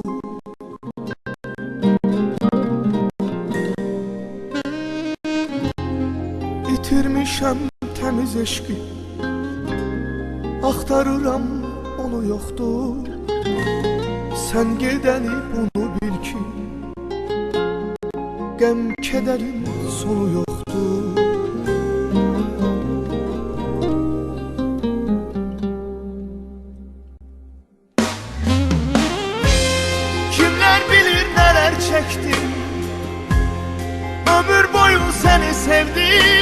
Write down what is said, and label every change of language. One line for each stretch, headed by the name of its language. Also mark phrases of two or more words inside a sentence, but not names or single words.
Azerbaijani: İtirmişəm təmiz eşqi, axtarıram onu yoxdur. Sən gedəni bunu bil ki, qəm kederin sonu yoktur.
Turkish: Kimler bilir neler çektim, ömür boyu seni sevdim.